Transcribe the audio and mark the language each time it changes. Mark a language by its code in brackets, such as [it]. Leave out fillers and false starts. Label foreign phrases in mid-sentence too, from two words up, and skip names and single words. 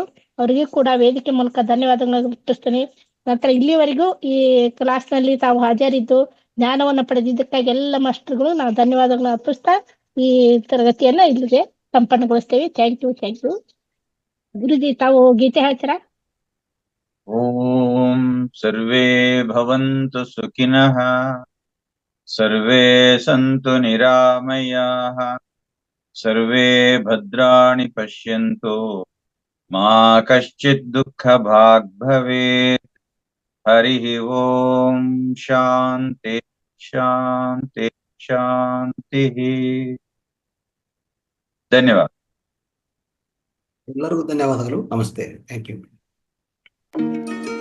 [kn] ಅವರಿಗೂ ಕೂಡ ವೇದಿಕೆ ಮೂಲಕ ಧನ್ಯವಾದಗಳನ್ನು ಅರ್ಪಿಸ್ತೇನೆ. ನಂತರ ಇಲ್ಲಿವರೆಗೂ ಈ ಕ್ಲಾಸ್ ನಲ್ಲಿ ತಾವು ಹಾಜರಿದ್ದು ಜ್ಞಾನವನ್ನ ಪಡೆದಿದ್ದಕ್ಕಾಗಿ ಎಲ್ಲ ಮಾಸ್ಟರ್ಗಳು ನಾವು ಧನ್ಯವಾದಗಳನ್ನ ಅರ್ಪಿಸ್ತಾ ಈ ತರಗತಿಯನ್ನ ಇಲ್ಲಿಗೆ ಸಂಪನ್ನಗೊಳಿಸ್ತೇವೆ. [en] thank you. [kn] ಗುರುಜಿ ತಾವು ಗೀತೆ ಹೇಳ್ತೀರಾ? [sa] ಓಂ ಸರ್ವೇ ಭವಂತು ಸುಖಿನಃ ಸರ್ವೇ ಸಂತು ನಿರಾಮಯಾಃ ಸರ್ವೇ ಭದ್ರಾಣಿ ಪಶ್ಯಂತು ಮಾ ಕಶ್ಚಿತ್ ದುಃಖ ಭಾಗ್ ಭವೇತ್. ಹರಿ ಓಂ ಶಾಂತಿ ಶಾಂತಿ ಶಾಂತಿ. [kn] ಧನ್ಯವಾದ. ಎಲ್ಲರಿಗೂ ಧನ್ಯವಾದಗಳು. ನಮಸ್ತೆ. [en] thank you.